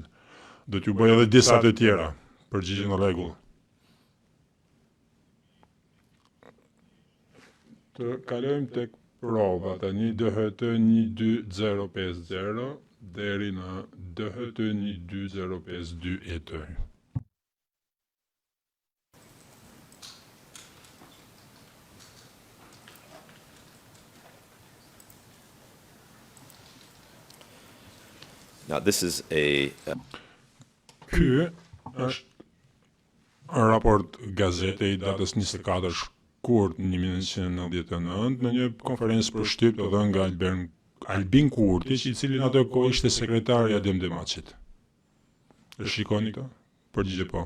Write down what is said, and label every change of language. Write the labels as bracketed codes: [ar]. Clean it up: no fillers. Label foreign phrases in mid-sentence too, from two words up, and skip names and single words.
[sq] Do t'ju bëj edhe disa të tjera, përgjigje në rregull. Të kalojmë tek prova tani DHT 12050 deri në DHT 12052 ET. [en] Now, this is a [sq] Ky është raport gazete i datës 24 shkurt 1999 në një konferencë për shtyp të dhënë nga Albin Kurti, i cili në atë kohë ishte sekretari i Adem Demaçit. E shikoni këtë? Përgjigje po.